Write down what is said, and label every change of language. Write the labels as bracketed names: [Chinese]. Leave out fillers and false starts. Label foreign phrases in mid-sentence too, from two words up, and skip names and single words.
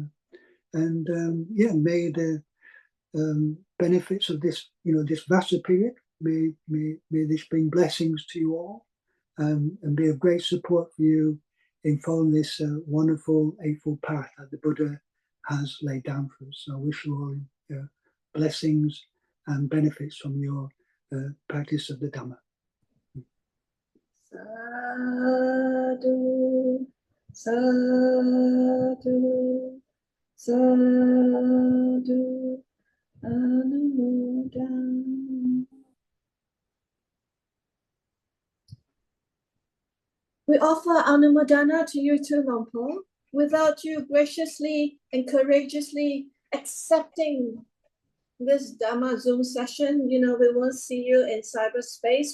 [English] May the benefits of this, this Vassa period, may this bring blessings to you all, and be of great support for you in following this wonderful Eightfold Path that the Buddha has laid down for us. So I wish you all blessings and benefits from your practice of the Dhamma. [Pali] Sadhu, sadhu, sadhu, anumodana. [English] We offer anumodana to you too, Longpo. Without you graciously and courageously accepting this Dhamma Zoom session, we won't see you in cyberspace.